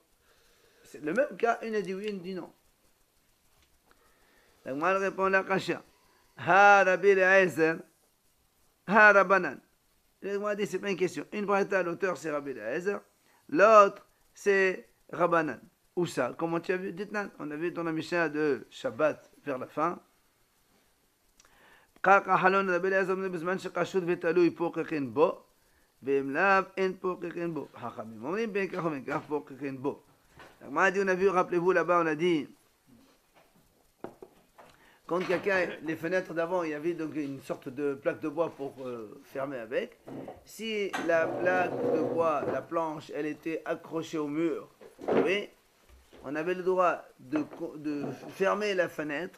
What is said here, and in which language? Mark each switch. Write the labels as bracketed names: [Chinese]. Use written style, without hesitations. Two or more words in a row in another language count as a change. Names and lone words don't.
[French] C'est le même cas, une a dit oui, une dit non. La Gemara répond la kasha. [Hebrew] הא רבי אליעזר, הא רבנן. [French] La Gemara dit c'est pas une question. Une braïta, l'auteur c'est Rabbi Eliezer, l'autre c'est Rabbanan. Où ça? Comment tu as vu? Dites-nous. On a vu dans la Mishnah de Shabbat vers la fin. [Hebrew] קרקע חלון רבי אליעזר אומר בזמן שחשוד ותלוי פוקחין בו, ואם לאו אין פוקחין בו. חכמים אומרים בין כך ובין כך פוקחין בו. [French] הגמרא dit, on a vu, rappelez-vous là-bas, on a dit, quand quelqu'un, les fenêtres d'avant, il y avait donc une sorte de plaque de bois pour fermer avec. Si la plaque de bois, la planche, elle était accrochée au mur, oui, on avait le droit de fermer la fenêtre.